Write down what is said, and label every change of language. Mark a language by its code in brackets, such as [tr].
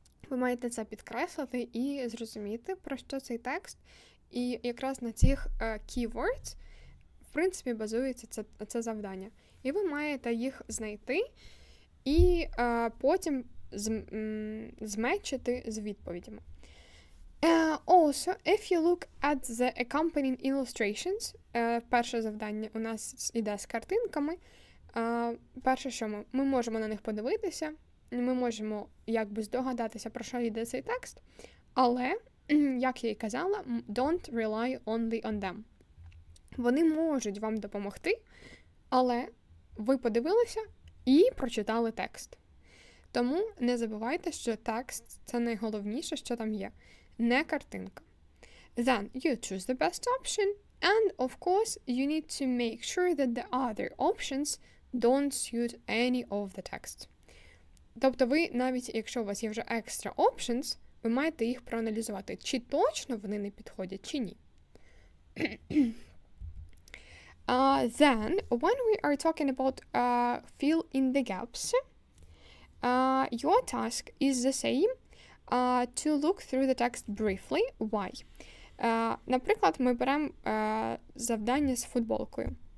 [uk] Ви маєте це підкреслити і зрозуміти, про що цей текст. І якраз на цих keywords, в принципі, базується це завдання. І ви маєте їх знайти і потім змечити з відповідями. [en] Also, if you look at the accompanying illustrations, [uk] перше завдання у нас іде з картинками. Перше, що ми можемо на них подивитися, ми можемо якби здогадатися, про що йде цей текст, але, як я і казала, [en] don't rely only on them. [uk] Вони можуть вам допомогти, але ви подивилися і прочитали текст. Тому не забувайте, що текст – це найголовніше, що там є, не картинка. [en] Then you choose the best option, and of course you need to make sure that the other options don't suit any of the text. [uk] Тобто ви, навіть якщо у вас є вже extra options, ви маєте їх проаналізувати, чи точно вони не підходять, чи ні. [en] Then, when we are talking about fill in the gaps, your task is the same, to look through the text briefly. Why? [uk] Наприклад, ми беремо завдання з футболкою.